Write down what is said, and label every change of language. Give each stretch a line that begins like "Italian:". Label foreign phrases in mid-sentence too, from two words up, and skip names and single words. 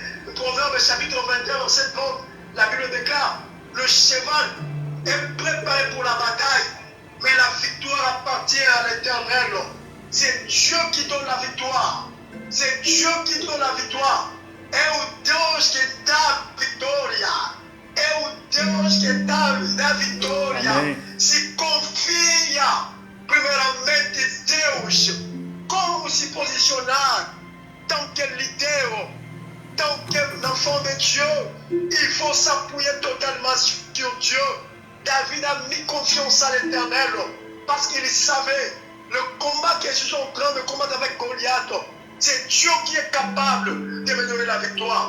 French: Le Proverbe chapitre 21, verset 30, la Bible déclare, le cheval est préparé pour la bataille, mais la victoire appartient à l'Éternel. C'est Dieu qui donne la victoire. C'est Dieu qui donne la victoire.
Portuguese: É o Deus que dá vitória. É o Deus que dá a vitória. Amém. Se confia primeiramente em Deus. Como se posicionar?
French: Tant que leader, tant que enfant de Dieu, il faut s'appuyer totalement sur Dieu. David a mis confiance à l'Éternel parce qu'il savait le combat que je suis en train de combattre avec Goliath. C'est Dieu qui est capable de me donner la victoire.